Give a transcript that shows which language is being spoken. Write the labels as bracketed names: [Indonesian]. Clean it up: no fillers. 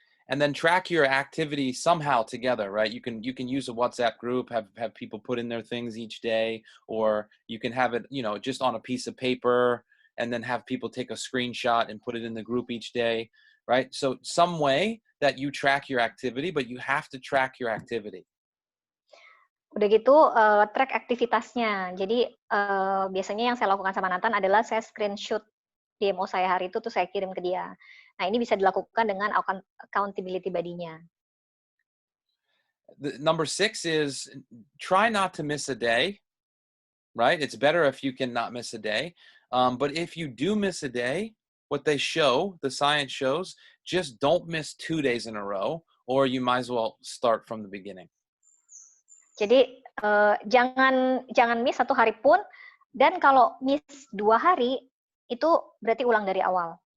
[English] And then track your activity somehow together, right? You can use a WhatsApp group, have people put in their things each day, or you can have it, just on a piece of paper, and then have people take a screenshot and put it in the group each day, right? So some way that you track your activity, but you have to track your activity. [Indonesian] Udah gitu, track aktivitasnya. Jadi biasanya yang saya lakukan sama Nathan adalah saya screenshot demo saya hari itu, tuh saya kirim ke dia. Nah, ini bisa dilakukan dengan accountability buddy-nya. [English] Number 6 is try not to miss a day, right? It's better if you can not miss a day. But if you do miss a day, what they show, the science shows, just don't miss 2 days in a row, or you might as well start from the beginning. [Indonesian] Jadi jangan miss 1 hari pun, dan kalau miss 2 hari itu berarti ulang dari awal.